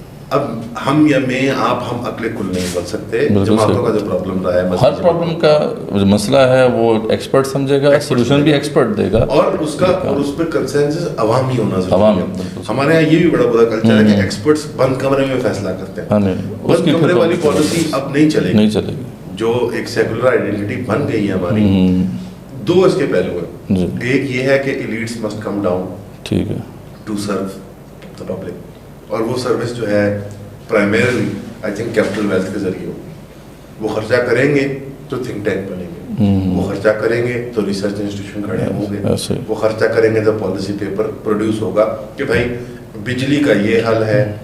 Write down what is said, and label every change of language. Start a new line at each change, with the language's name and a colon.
Urdu: اب ہم یا میں آپ ہم عقل کل نہیں بن سکتے. جماعتوں کا جو پرابلم رہا ہے, ہر پرابلم کا جو مسئلہ ہے وہ ایکسپرٹ سمجھے گا, سولوشن بھی ایکسپرٹ دے گا, اور اس پہ کنسنسس عوام ہی ہونا ضروری ہے. ہمارے یہاں یہ بھی بڑا بڑا کلچر ہے کہ ایکسپرٹس بند کمرے میں فیصلہ کرتے ہیں. بند کمرے والی پالیسی اب نہیں چلے گی. جو ایک سیکولر آئیڈینٹی بن گئی ہے ہماری, دو اس کے پہلو ہیں.
English: ایک یہ ہے کہ ایلیٹس مسٹ کم ڈاؤن
Urdu: ٹھیک ہے
English: to serve the public,
Urdu: اور وہ سروس جو ہے primarily I think capital wealth کے ذریعے ہو. وہ خرچہ کریں گے تو تھنک ٹینک بنیں گے, وہ خرچہ کریں گے تو ریسرچ انسٹیٹیوشن کھڑے ہوں گے, وہ خرچہ کریں گے تو پالیسی پیپر پروڈیوس ہوگا کہ بھائی بجلی کا یہ حل ہے.